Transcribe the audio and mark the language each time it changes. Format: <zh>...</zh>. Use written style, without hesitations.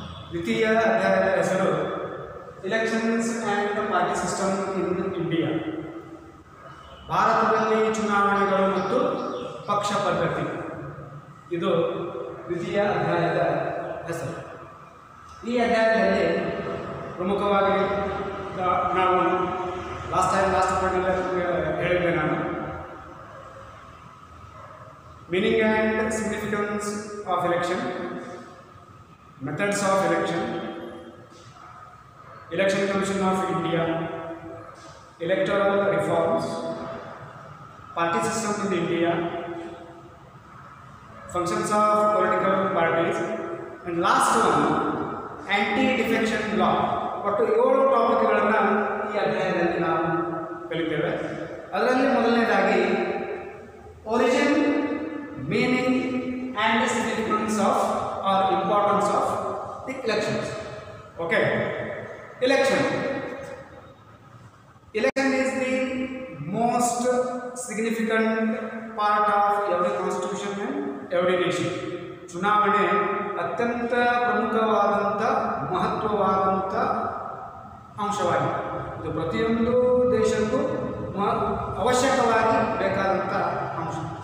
<kn>ದ್ವಿತೀಯ ಅಧ್ಯಾಯದ ಹೆಸರು</kn> <en>Elections and party system in India.</en> <kn>ಭಾರತದಲ್ಲಿ ಚುನಾವಣೆಗಳು ಮತ್ತು ಪಕ್ಷ ಪದ್ಧತಿ, ಇದು ದ್ವಿತೀಯ ಅಧ್ಯಾಯದ ಹೆಸರು. ಈ ಅಧ್ಯಾಯದಲ್ಲಿ ಪ್ರಮುಖವಾಗಿ ನಾವು ಲಾಸ್ಟ್ ಪಾಯಿಂಟ್ನಲ್ಲಿ ಹೇಳಿದ್ದೆ ನಾನು,</kn> <en>Meaning and significance of election, methods of election, Election Commission of India, electoral reforms, party system in India, functions of political parties, and last one, anti-defection law.</en> <kn>ಒಟ್ಟು 7 ಟಾಪಿಕ್ಗಳನ್ನು ಈ ಅಧ್ಯಾಯದಲ್ಲಿ ನಾವು ಕಲಿತೇವೆ. ಅದರಲ್ಲಿ ಮೊದಲನೇದಾಗಿ</kn> <en>Origin, meaning and significance of or importance of the elections. Okay, Election is the most significant part of every constitution and every nation.</en> <kn>ಚುನಾವಣೆ ಅತ್ಯಂತ ಪ್ರಮುಖವಾದಂಥ ಮಹತ್ವವಾದಂಥ ಅಂಶವಾಗಿದೆ. ಇದು ಪ್ರತಿಯೊಂದು ದೇಶಕ್ಕೂ ಅವಶ್ಯಕವಾಗಿ ಬೇಕಾದಂಥ ಅಂಶ.</kn>